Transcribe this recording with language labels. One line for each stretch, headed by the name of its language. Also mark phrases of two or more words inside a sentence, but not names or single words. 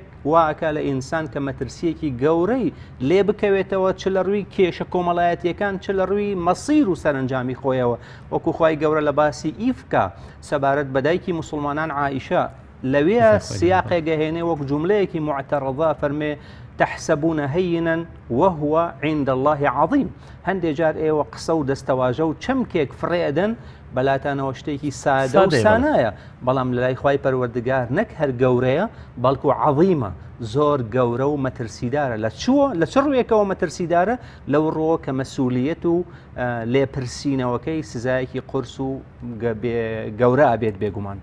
Central Kurdish: واکە لە ئینسان کە مەترسیەکی گەورەی لێ بکەوێتەوە چ لە ڕووی کێشە کۆمەڵایەتیەکان چ لە ڕووی مەسیر و سەرنجامی خۆیەوە وەکو خوای گەورە لە باسی ئیفکە سەبارەت بە دایکی موسڵمانان عائیشە لەوێ سیاقێک هێنێ وەک جوملەیەکی معتەڕەضا فەرمێ
Arabic: تحسبون هينا وهو عند الله عظيم
Central Kurdish: هەندێک جار ئێوە قسە و دەستەواژە و چەمکێک فڕێدەن بەلاتانەوە شتێکی سادە و سانایە بەڵام لە لای خوای پەروەردگار نەک هەر گەورەیە بەڵکو عظیمە زۆر گەورە و مەترسیدارە لە چ ڕوویەکەوە مەترسیدارە لەو ڕۆ کە مەسئولیەت و لێپرسینەوەکەی سزایەکی قورس و گەورە ئابێت بێگومان.